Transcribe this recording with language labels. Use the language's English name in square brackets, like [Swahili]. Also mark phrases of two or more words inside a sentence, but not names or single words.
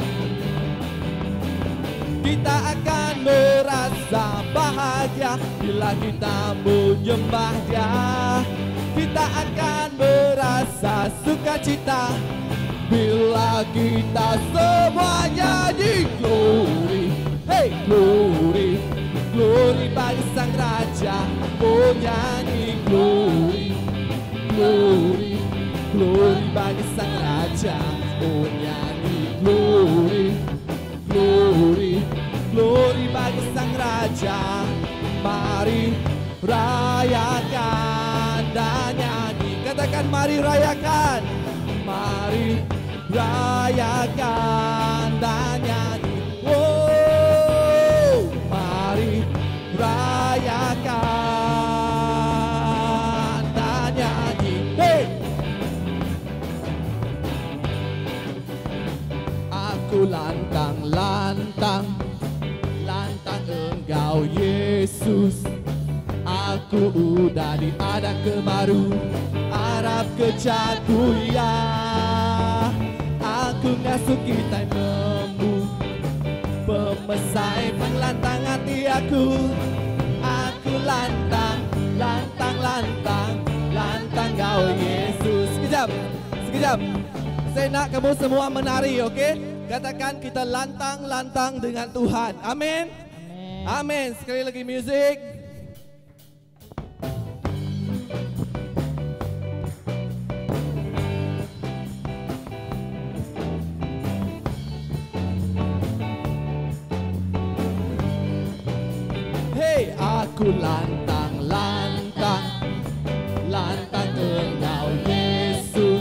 [Indonesian] Kita akan merasa bahagia bila kita menyembah Dia. Kita akan merasa sukacita bila kita semua nyanyi [English] glory, hey, glory, glory [Indonesian] bagi Sang Raja. Oh nyanyi [English] glory, glory, glory [Indonesian] bagi Sang Raja. Oh nyanyi [English] glory, glory, glory [Indonesian] bagi Sang Raja. rayakan dan nyanyi. Katakan mari rayakan. Mari rayakan dan nyanyi. Oh, mari rayakan dan nyanyi. Hey! [Iban] Aku lantang-lantang, lantang Engkau Yesus. Aku udah diada ke baru, harap kejaku ya. Aku ngasuh kita nemu, pemesai penglantang hati aku. Aku lantang, lantang, lantang, lantang Kau Yesus. [Malay] Sekejap, sekejap. Saya nak kamu semua menari, oke? Katakan kita lantang-lantang dengan Tuhan. Amin. Amin. Sekali lagi musik. Hey, [Iban] aku lantang-lantang, lantang Engkau Yesus.